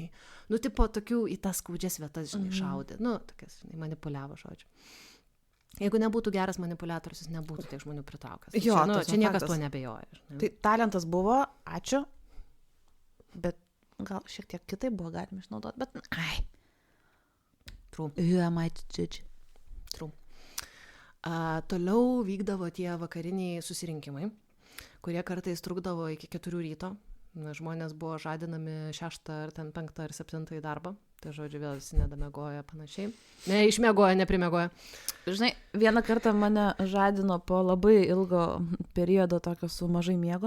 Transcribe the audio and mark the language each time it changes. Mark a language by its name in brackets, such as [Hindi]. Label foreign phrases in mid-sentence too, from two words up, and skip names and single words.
[Lithuanian] Nu, tipo, tokių į tas skaudžias vietas, žinai, šaudė. Nu, tokias, žinai, manipuliavo, žodžiu. Jeigu nebūtų geras manipuliatorius, jis nebūtų tiek žmonių pritraukęs. Jo, čia niekas tuo nebejoja. Žinai. Tai talentas buvo, ačiū, bet gal šiek tiek kitaip buvo galima išnaudoti, bet ai. [English] True. Who am I to judge? True. [Lithuanian] Toliau vykdavo tie vakariniai susirinkimai, kurie kartais trukdavo iki 4 ryto. Žmonės buvo žadinami 6 ar ten 5 ar 7 į darbą. Tai žodžiu, vėl visi nedamiegoja panašiai. Ne, išmiegoja, neprimiegoja. Žinai, vieną kartą mane žadino po labai ilgo periodo tokio su mažai miego.